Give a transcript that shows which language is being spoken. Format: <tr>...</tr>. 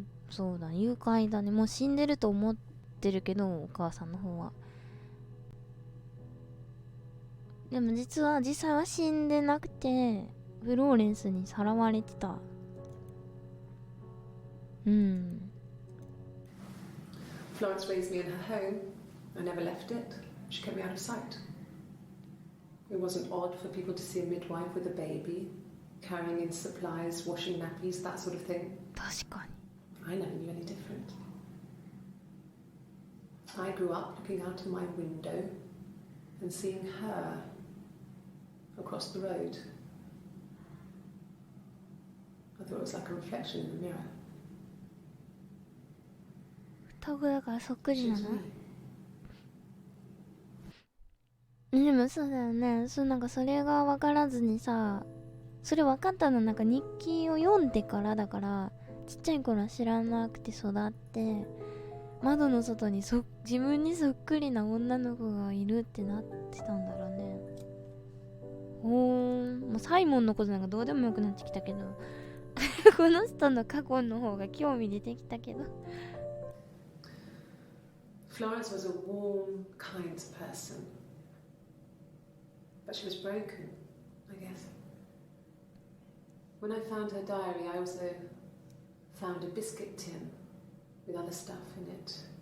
<ja>そうだ、誘拐だね。もう死んでると思ってるけど、お母さんの方は。でも実際は死んでなくて、フローレンスにさらわれてた。</ja> <en>Florence raised me in her home. I never left it. She kept me out of sight. It wasn't odd for people to see a midwife with a baby, carrying in supplies, washing nappies, that sort of thing.</en> <ja>確かに。</ja> <en>I never knew any different. I grew up looking out of my window and seeing her across the road. I thought it was like a reflection in the mirror.</en> <ja>双子だからそっくりな</ja> <en>She's</en> <ja>の？</ja> <en>me.</en> <ja>でもそうだよね。なんかそれが分からずにさ、それ分かったのなんか日記を読んでからだから、ちっちゃい頃は知らなくて育って、窓の外に自分にそっくりな女の子がいるってなってたんだろうね。もうサイモンのことなんかどうでもよくなってきたけどこの人の過去の方が興味出てきたけど。</ja> <en>Florence was a warm, kind person. But she was broken, I guess. When I found her diary, I also found a biscuit tin with other stuff in it.</en>